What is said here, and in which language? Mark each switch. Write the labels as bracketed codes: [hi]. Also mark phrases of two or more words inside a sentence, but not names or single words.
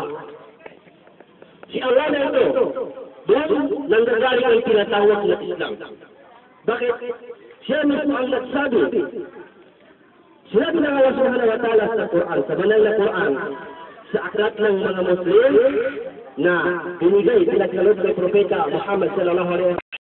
[tl] Si Allah na ito, doon nanggagaling ang tinatawag na Islam. Bakit? Siya mismo ang nagsabi. Sinabi ng Allah [ar] سبحانه وتعالى [tl] sa Quran, sa banal na Quran, sa aklat ng mga Muslim na binigay, pinagkaloob kay Propeta Muhammad [ar] صلى الله عليه وسلم.